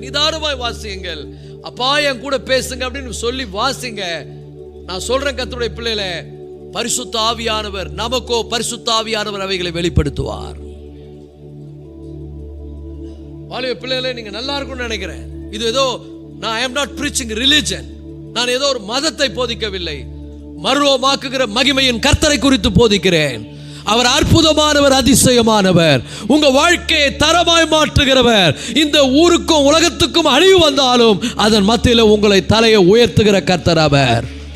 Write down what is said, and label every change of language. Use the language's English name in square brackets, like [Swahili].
[Tamil] நிதானமாய் வாசியுங்கள். அப்பா என் கூட பேசுங்க அப்படின்னு சொல்லி வாசிங்க. நான் சொல்றேன் கர்த்தருடைய பிள்ளைகளே, பரிசுத்த ஆவியானவர் நமக்கோ பரிசுத்த ஆவியானவர் அவைகளை வெளிப்படுத்துவார். வாலிப பிள்ளைகளே, நீங்க நல்லா இருக்கும்னு நினைக்கிறேன். இது ஏதோ நான் [English] I am not preaching religion. [Tamil] நான் ஏதோ ஒரு மதத்தை போதிக்கவில்லை. மறுரூபமாக்குகிற மகிமையின் கர்த்தரை குறித்து போதிக்கிறேன். அவர் அற்புதமானவர், அதிசயமானவர், உங்க வாழ்க்கையை தரமாய் மாற்றுகிறவர். இந்த ஊருக்கும் உலகத்துக்கும் அழிவு வந்தாலும் அதன் மத்தியில் உங்களை தலையை உயர்த்துகிற கர்த்தர் அவர்.